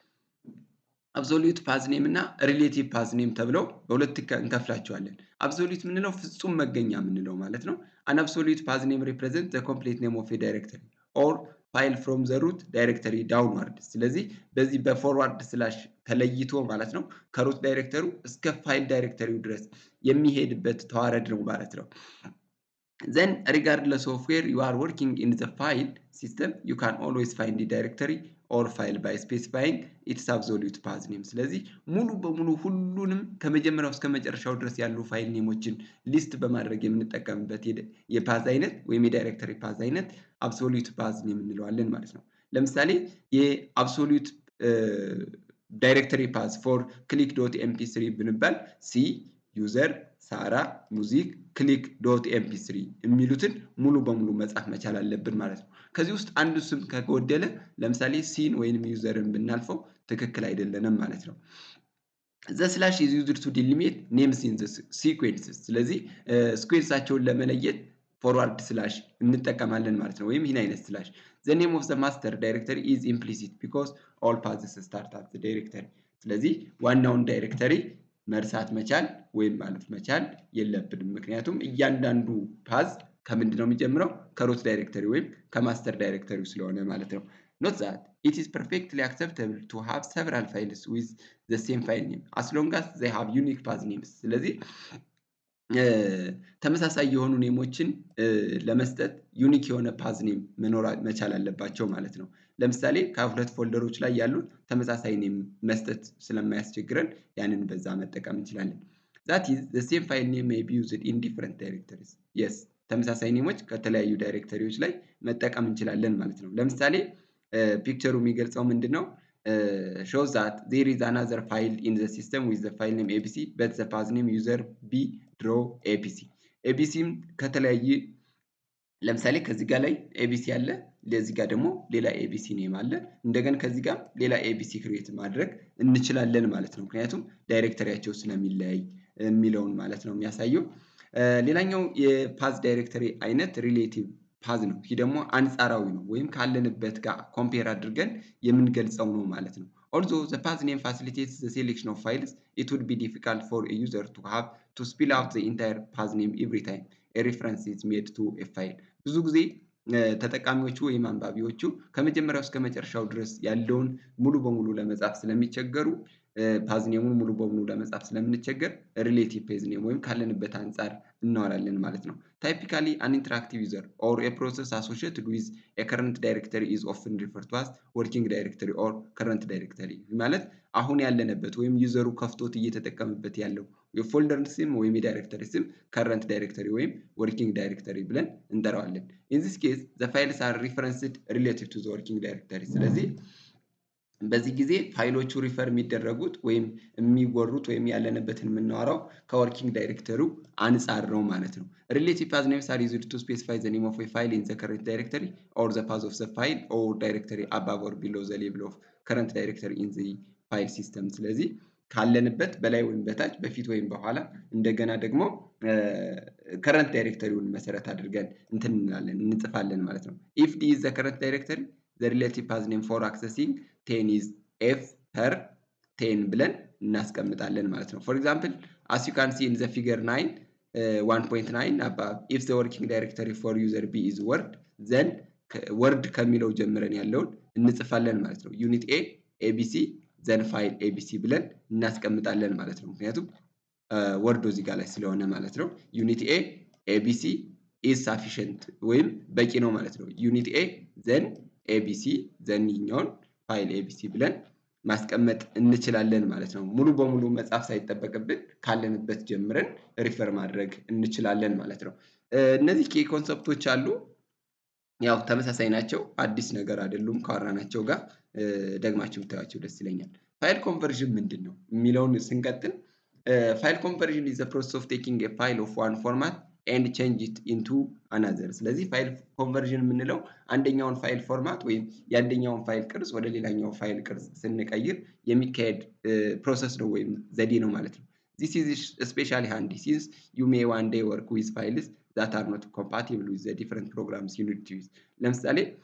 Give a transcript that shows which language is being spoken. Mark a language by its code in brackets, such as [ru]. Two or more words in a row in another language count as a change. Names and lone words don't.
[en] absolute path name [am] እና [en] relative path name [am] ተብለው በሁለት እንከፍላቸዋለን። አብሶሉት ምንለው ፍጹም መገኛ ምንለው ማለት ነው። [en] an absolute path name represent the complete name of a directory or file from the root directory downward። [am] ስለዚህ በዚህ በፎርዋርድ ስላሽ ተለይቶ ማለት ነው ከሩት ዳይሬክተሩ እስከ ፋይል ዳይሬክተሪው ድረስ የሚሄድበት ተዋረድ ነው ማለት ነው። [en] Then regardless of where you are working in the file system, you can always find the directory or file by specifying its absolute path name. [am] ስለዚህ ሙሉ በሙሉ ሁሉንም ከመጀመሪያው እስከ መጨረሻው ድረስ ያሉ ፋይል ኔሞችን ሊስት በማድረግ የምንጠቀምበት የፓዝ አይነት ወይም የዳይሬክተሪ ፓዝ አይነት [en] absolute path name [am] እንለዋለን ማለት ነው። ለምሳሌ የአብሶሉት [en] directory path for click.mp3 [am] ብንባል ሲ ዩዘር ሳራ ሙዚክ click.mp3 የሚሉትን ሙሉ በሙሉ መጻፍ መቻል አለብን ማለት ነው። ከዚህ ውስጥ አንዱ ስም ከጎደለ ለምሳሌ ሲን ወይንም ዩዘርን ብናልፈው ትክክል አይደለንም ማለት ነው። [en] the slash is used to delimit names in the sequences. [am] ስለዚህ ሲኩዌንሳቸውን ለመለየት ፎርዋርድ ስላሽ እንጠቀማለን ማለት ነው። ወይም ይህን አይነት ስላሽ [en] the name of the master directory is implicit because all paths start at the directory. [am] ስለዚህ ዋናውን ዳይሬክተሪ መርሳት መቻል ወይም ማለት መቻል የለብንም። ምክንያቱም እያንዳንዱ ፓዝ ከምንድን ነው የሚጀምረው? ከሩት ዳይሬክተሪ ወይም ከማስተር ዳይሬክተሪው ስለሆነ ማለት ነው። [en] Note that it is perfectly acceptable to have several files with the same file name as long as they have unique path names. [am] ስለዚህ ተመሳሳይ የሆኑ ኔሞችን ለመስጠት ዩኒክ የሆነ ፓዝ ኔም መኖር መቻል አለባቸው ማለት ነው። ለምሳሌ ከሁለት ፎልደሮች ላይ ያሉት ተመሳሳይ ኔም መስጠት ስለማያስቸግረን ያንን በዛ መጠቀም እንችላለን። [en] that is the same file name may be used in different directories yes [am] ተመሳሳይ ኔሞች ከተለያዩ ዳይሬክተሪዎች ላይ መጠቀም እንችላለን ማለት ነው። ለምሳሌ ፒክቸሩ የሚገልጸው ምንድነው? [en] shows that there is another file in the system with the file name abc but the path name user b draw abc [am] abcም ከተለያየ ለምሳሌ ከዚህ ጋር ላይ ኤቢሲ አለ ለዚህ ጋር ደግሞ ሌላ ኤቢሲ ኔም አለ እንደገና ከዚህ ጋር ሌላ ኤቢሲ ክሬት ማድረግ እንችላለን ማለት ነው። ምክንያቱም ዳይሬክተሪያቸው ስለሚለያይ የሚለውን ማለት ነው የሚያሳየው። ሌላኛው የፓዝ ዳይሬክተሪ አይነት ሪሌቲቭ ፓዝ ነው። ይህ ደግሞ አንጻራዊ ነው ወይም ካለንበት ጋር ኮምፔር አድርገን የምንገልጸው ነው ማለት ነው። [en] although the path name facilitates the selection of files it would be difficult for a user to have to spell out the entire path name every time a reference is made to a file [am] ብዙ ጊዜ ተጠቃሚዎቹ ወይም አንባቢዎቹ ከመጀመሪያው እስከ መጨረሻው ድረስ ያለውን ሙሉ በሙሉ ለመጻፍ ስለሚቸገሩ ፓዝ ኔሙን ሙሉ በሙሉ ለመጻፍ ስለምንቸገር ሪሌቲቭ ፔዝ ኔም ወይም ካለንበት አንፃር እናወራለን ማለት ነው። [en] typically an interactive user or a process associated with a current directory is often referred to as working directory or current directory [am] ማለት አሁን ያለንበት ወይም ዩዘሩ ከፍቶት እየተጠቀመበት ያለው የፎልደር ስም ወይም የዳይሬክተሪ ስም current [en] directory ወይም working directory [am] ብለን እንጠራዋለን። [en] in this case the files are referenced relative to the working directory [am] ስለዚህ በዚህ ጊዜ ፋይሎቹ ሪፈር የሚደረጉት ወይም የሚወሩት ወይም ያለንበትን የምናወራው ከወርኪንግ ዳይሬክተሪው አንፃር ነው ማለት ነው። [en] relative path names are used to specify the name of a file in the current directory or the path of the file or directory above or below the level of current directory in the file system [am] ስለዚህ ካለንበት በላይ ወይም በታች በፊት ወይም በኋላ እንደገና ደግሞ ከረንት ዳይሬክተሪውን መሰረት አድርገን እንትን እንላለን እንጽፋለን ማለት ነው። [en] if d is the current directory the relative path name for accessing 10 is f per 10 [am] ብለን እናስቀምጣለን ማለት ነው። [en] for example as you can see in the figure 9 1.9 above if the working directory for user b is word then word [am] ከሚለው ጀምረን ያለውን እንጽፋለን ማለት ነው። [en] unit a abc then file abc [am] ብለን እናስቀምጣለን ማለት ነው። ምክንያቱም ወርዶ እዚህ ጋር ላይ ስለሆነ ማለት ነው። ዩኒት ኤ ኤቢሲ [en] is sufficient [am] ወይም በቂ ነው ማለት ነው። ዩኒት ኤ then ኤቢሲ then ይኛውን ፋይል ኤቢሲ ብለን ማስቀመጥ እንችላለን ማለት ነው። ሙሉ በሙሉ መጻፍ ሳይጠበቅብን ካለንበት ጀምረን ሪፈር ማድረግ እንችላለን ማለት ነው። እነዚህ ኬ ኮንሰፕቶች አሉ። ያው ተመሳሳይ ናቸው አዲስ ነገር አይደሉም ካወራናቸው ጋር ደግማችሁ ብታዩዋቸው ደስ ይለኛል። [en] file conversion [am] ምንድነው የሚለውን ስንቀጥል [en] ፋይል ኮንቨርዥን is the process of taking a file of one format and change it into another [am] ስለዚህ ፋይል ኮንቨርዥን የምንለው አንደኛውን ፋይል ፎርማት ወይም የአንደኛውን ፋይል ቅርጽ ወደ ሌላኛው ፋይል ቅርጽ ስንቀይር የሚካሄድ ፕሮሰስ ነው ወይም ዘዴ ነው ማለት ነው። [en] this is especially handy since you may one day work with files that are not compatible with the different programs you need to use ለምሳሌ